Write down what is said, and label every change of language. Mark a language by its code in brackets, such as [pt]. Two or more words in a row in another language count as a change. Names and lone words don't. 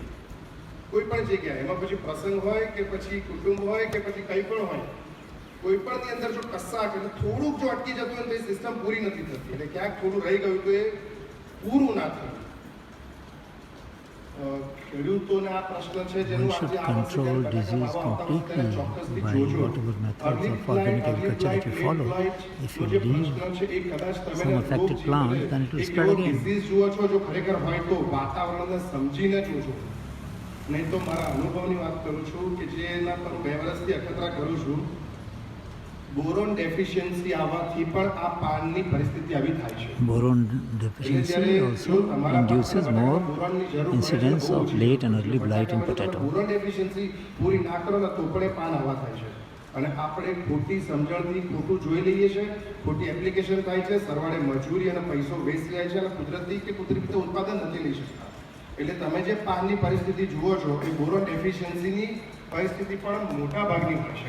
[gu] કોઈ પણ જગ્યાએ, એમાં પછી પ્રસંગ હોય કે પછી કુટુંબ હોય કે પછી કંઈ પણ હોય, કોઈ પણની અંદર જો કશાક એટલે થોડુંક જો અટકી જતું હોય તો એ સિસ્ટમ પૂરી નથી થતી. એટલે ક્યાંક થોડું રહી ગયું તો એ પૂરું ના થયું. ખેડૂતોને આ પ્રશ્ન છે જેનું [en] We should control disease completely by whatever methods of organic agriculture that you follow. If you leave some affected plants, then it will spread again. [gu] ડિઝીઝ જુઓ છો જો ખરેખર હોય તો વાતાવરણને સમજીને જોજો. નહીં તો મારા અનુભવની વાત કરું છું કે જેના પર 2 વર્ષથી અખતરા કરું છું. [en] boron deficiency [gu] આવવાથી પણ આ પાનની પરિસ્થિતિ આવી થાય છે. [en] Boron deficiency also induces more incidence of late and early blight in potato. boron deficiency [gu] પૂરી ના કરો ને તો પણ એ પાન આવા થાય છે. અને આપણે ખોટી સમજણથી ખોટું જોઈ લઈએ છીએ, ખોટી એપ્લિકેશન થાય છે, સરવાળે મજૂરી અને પૈસો વેસ્ટ જાય છે અને કુદરતી રીતે ઉત્પાદન નથી લઈ શકતા. એટલે તમે જે પાનની પરિસ્થિતિ જુઓ છો એ [en] boron deficiencyની [gu] પરિસ્થિતિ પણ મોટા ભાગની હોય છે.